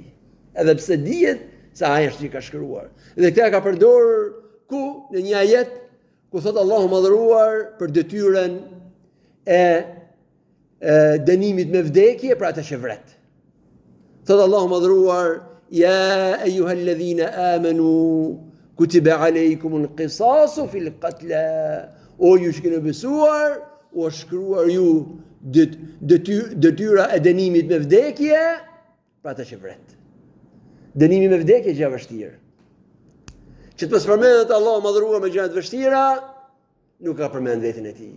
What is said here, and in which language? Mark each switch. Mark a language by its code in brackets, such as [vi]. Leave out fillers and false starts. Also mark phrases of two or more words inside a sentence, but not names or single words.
[sq] Edhe pse dihet se ai është i ka shkruar. Dhe këtë ka përdorur ku në një ajet ku thot Allahu madhëruar për detyrën e dënimit me vdekje për atë që vret. Thot Allahu madhëruar, [ar] يا أيها الذين آمنوا كتب عليكم القصاص في القتلى. [sq] O ju që keni besuar, u është shkruar ju detyra e dënimit me vdekje për atë që vret. Dënimi me vdekje gjë e vështirë. Që të mos përmendet Allahu madhëruar me gjëra të vështira, nuk ka përmend veten e tij.